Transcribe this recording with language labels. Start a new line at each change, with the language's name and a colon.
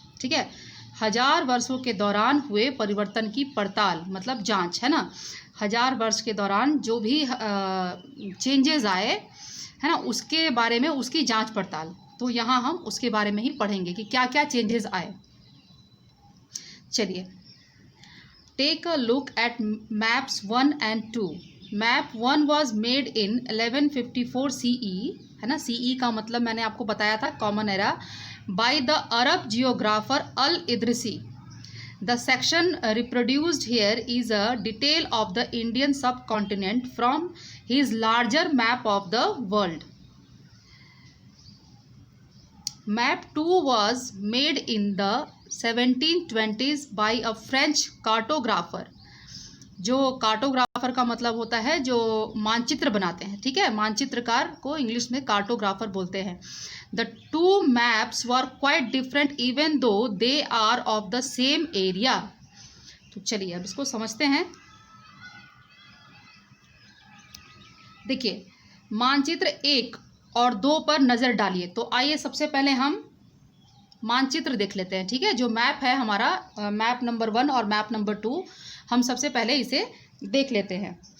Hindi: ठीक है, 1000 वर्षों के दौरान हुए परिवर्तन की पड़ताल, मतलब जांच, है ना। 1000 वर्ष के दौरान जो भी चेंजेस आए, है ना, उसके बारे में उसकी जांच पड़ताल। तो यहाँ हम उसके बारे में ही पढ़ेंगे कि क्या क्या चेंजेस आए। चलिए,
English: take a look at maps 1 and 2. Map 1 was made in 1154 CE,
Hindi: है ना। CE का मतलब मैंने आपको बताया था, common era,
English: by the Arab geographer Al-Idrisi. The section reproduced here is a detail of the Indian subcontinent from his larger map of the world. Map 2 was made in the 1720s by a French cartographer.
Hindi: जो cartographer का मतलब होता है जो मानचित्र बनाते हैं, ठीक है। मानचित्रकार को इंग्लिश में कार्टोग्राफर बोलते हैं।
English: The two maps were quite different even though they are of the same area.
Hindi: तो चलिए अब इसको समझते हैं। देखिए, मानचित्र 1 और 2 पर नज़र डालिए। तो आइए सबसे पहले हम मानचित्र देख लेते हैं, ठीक है। जो मैप है हमारा, मैप नंबर 1 और मैप नंबर 2, हम सबसे पहले इसे देख लेते हैं।